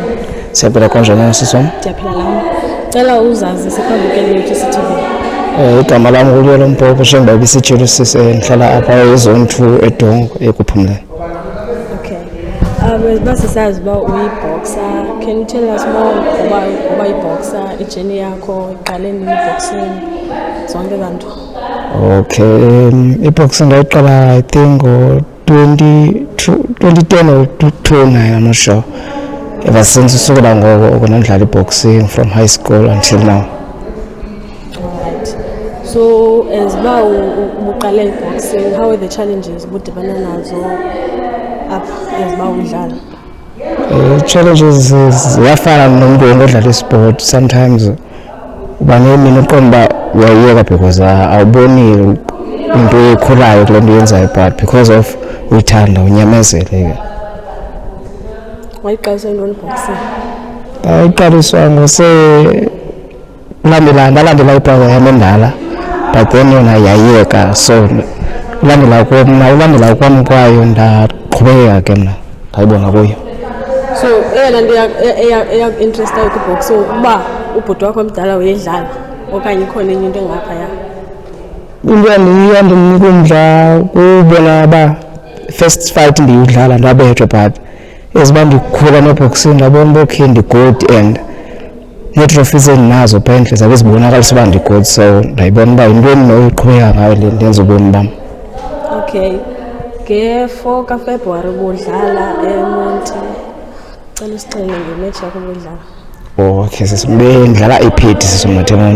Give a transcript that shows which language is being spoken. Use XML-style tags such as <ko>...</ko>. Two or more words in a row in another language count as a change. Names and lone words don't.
<xh>Siyaphila kanjani siswam? Ndiyaphila nami. Cela uzazi sibabukeli be-CCTV. Igama lami Luyolo Mbobo njengoba bisitshilo sihlala apha ezone 2 eDongo ekuphumleni. Okay. Basisazi uba uyiboxer.</xh> <en>Can you tell us more about iboxer,</en> <xh>ijeni yakho, iqale nini</xh> <en>boxing,</en> <xh>zonke zanto?</xh> <en>Okay,</en> <xh>iboxing ndayiqala</xh> <en>I think 2010 or 2009, I'm not sure. Ever since</en> <xh>usukela ngoko nandidlala iboxing</xh> <en>from high school until now. So as</en> <xh>ba uqale</xh> <en>boxing, how are the challenges</en> <xh>budibana nazo</xh> <en>up as</en> <xh>ba udlala? Challenges ziyafana nomuntu odlala sport. Sometimes uba nemini uqonda uyayeka because awuboni into ekhulayo kule nto yenzayo,</xh> <en>but because of uyithanda unyamezele.</en> <xh>Wayiqalisa intoni boxing? Ayiqaliswa ndalandela ibhaga yam endala,</xh> <en>but then</en> <xh>yona yayeka, so ulandela kwam kwayo ndaqhubekeka ke mna ndayibona kuyo. So eyona nto eyaku-interestayo kwiboxing uba ubhuti wakho omdala uyedlala okanye ikhona enye into engaphaya? Into yandinika umdla kubona uba</xh> <en>first fight</en> <xh>ndiyidlala ndabethwa, but eziba ndikhula neboxing ndabona uba okay ndi-good and nee-trophies endinazo phandle zabe zibonakalisa uba ndi-good, so ndayibona uba yinto endinoyiqhubeka ngayo le ndenza ubomi bam.</xh> <en>Okay.</en> <xh>Nge-4 kaFebruwari ubudlala eMonti. Cela usixelele ngematch yakho ubudlala. Okay, bendidlala iPhedi sisimathemonti.</xh>